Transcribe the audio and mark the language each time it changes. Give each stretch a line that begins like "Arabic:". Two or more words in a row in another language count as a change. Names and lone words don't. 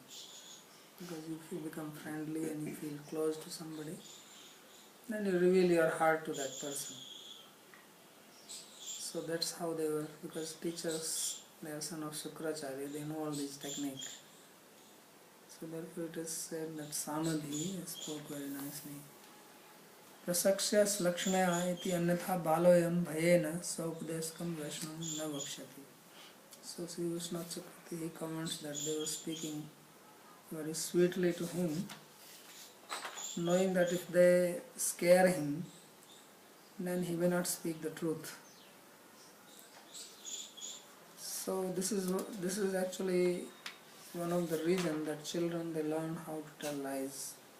English: Because if you become friendly and you feel close to somebody, then you reveal your heart to that person. So that's how they were, because teachers, they are son of Shukracharya, they know all these techniques. So therefore it is said that Samadhi spoke very nicely.
Sanskrit: Prasaksya slakshanaya iti annatha baloyam bhayena saupdeskam vaishnam na vakshati.
English: So Sri Vishnu Chakrati, he comments that they were speaking very sweetly to him, knowing that if they scare him, then he may not speak the truth. So this is actually one of the reasons that children, they learn how to tell lies.